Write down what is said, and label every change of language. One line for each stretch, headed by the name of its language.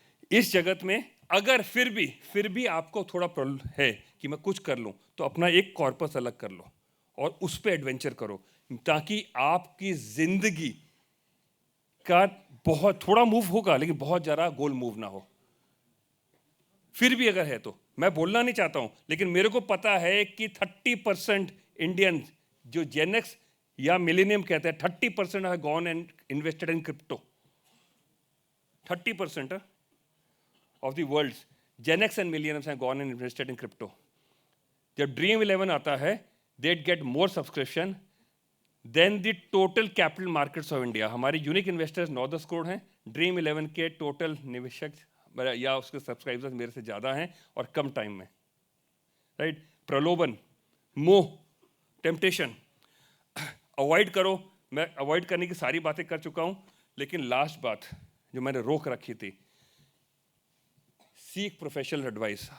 Hindi: इस जगत में अगर फिर भी आपको थोड़ा प्रॉब्लम है कि मैं कुछ कर लूं, तो अपना एक कॉर्पस अलग कर लो और उस पर एडवेंचर करो, ताकि आपकी जिंदगी का बहुत थोड़ा मूव होगा, लेकिन बहुत ज़्यादा गोल मूव ना हो। फिर भी अगर है तो मैं बोलना नहीं चाहता हूं, लेकिन मेरे को पता है कि 30% इंडियन जो जेनेक्स या मिलेनियम कहते हैं,
English: 30% have gone and invested in crypto. 30% of the world's Gen X and millennials have gone and invested in crypto.
Hindi: जब Dream 11 आता है,
English: they'd get more subscription than the total capital markets of India.
Hindi: हमारी unique investors 9-10 crore हैं, Dream 11 के total निवेशक या उसके subscribers मेरे से ज़्यादा हैं, और कम टाइम में, राइट। प्रलोभन, मोह, टेम्पटेशन अवॉइड करो। मैं अवॉइड करने की सारी बातें कर चुका हूँ, लेकिन लास्ट बात जो मैंने रोक रखी थी,
English: Seek professional advice.